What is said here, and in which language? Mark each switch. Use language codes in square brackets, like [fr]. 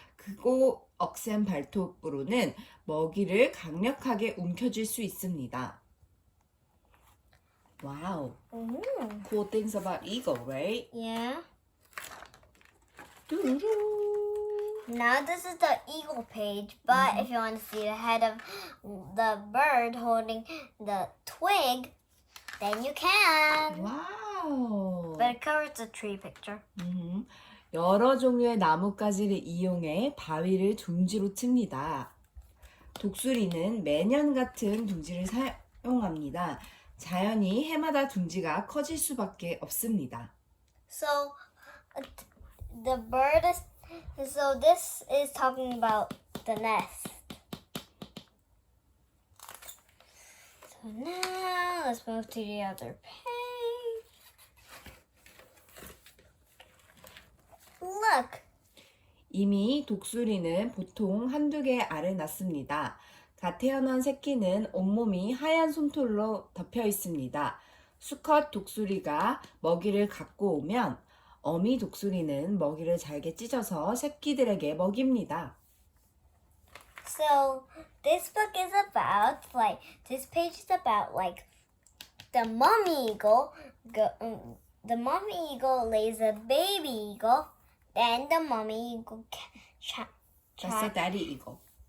[ko] 크고 억센 발톱으로는 먹이를 강력하게 움켜쥘 수 있습니다. [en] Wow. Cool things about eagle, right? Yeah. Doo-doo-doo. Now this is the eagle page, but if you want to see the head of the bird holding the twig, then you can. Wow. But it covers the tree picture. [ko] 여러 종류의 나뭇가지를 이용해 바위를 둥지로 칩니다. 독수리는 매년 같은 둥지를 사용합니다. 자연히 해마다 둥지가 커질 수밖에 없습니다. [en] So the bird is so this is talking about the nest. So now let's move to the other page. Look. [ko] 이미 독수리는 보통 한두 개의 알을 낳습니다. 갓 태어난 새끼는 온몸이 하얀 솜털로 덮여 있습니다. 수컷 독수리가 먹이를 갖고 오면 어미 독수리는 먹이를 잘게 찢어서 새끼들에게 먹입니다. [en] So this book is about this page is about the mom eagle. The mom eagle lays a baby eagle. Then the mommy eagle That's the daddy eagle.